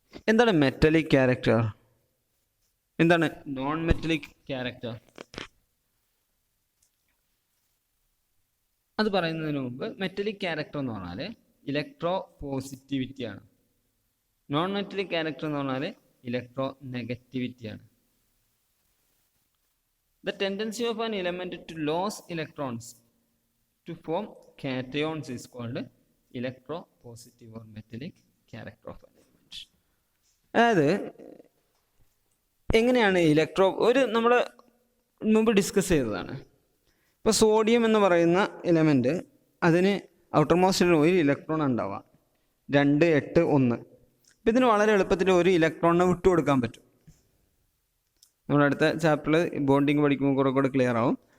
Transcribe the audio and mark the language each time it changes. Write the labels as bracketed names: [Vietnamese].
[Malayalam] എന്താണ് metallic character? എന്താണ് non metallic character? അത് പറയുന്നതിന് മുമ്പ് മെറ്റലിക് ക്യാരക്ടർ എന്ന് പറഞ്ഞാൽ ഇലക്ട്രോ പോസിറ്റിവിറ്റിയാണ്. നോൺ മെറ്റലിക് ക്യാരക്ടർ എന്ന് പറഞ്ഞാൽ electro നെഗറ്റിവിറ്റിയാണ്. [English] The tendency of an element to lose electrons to form cations is called electropositive or metallic character of an element. [Malayalam] അതായത് എങ്ങനെയാണ് നമ്മൾ മുമ്പ് ഡിസ്കസ് ചെയ്തതാണ്. ഇപ്പോൾ സോഡിയം എന്ന് പറയുന്ന എലമെൻറ്റ്, അതിന് ഔട്ടർമോസ്റ്റിൽ ഒരു ഇലക്ട്രോൺ ഉണ്ടാവാം, 2, 8, 1. അപ്പോൾ ഇതിന് വളരെ എളുപ്പത്തിൽ ഒരു ഇലക്ട്രോണിനെ വിട്ടുകൊടുക്കാൻ പറ്റും. നമ്മുടെ അടുത്ത ചാപ്റ്ററിൽ ബോണ്ടിങ് പഠിക്കുമ്പോൾ കുറേ കൂടെ ക്ലിയർ ആവും.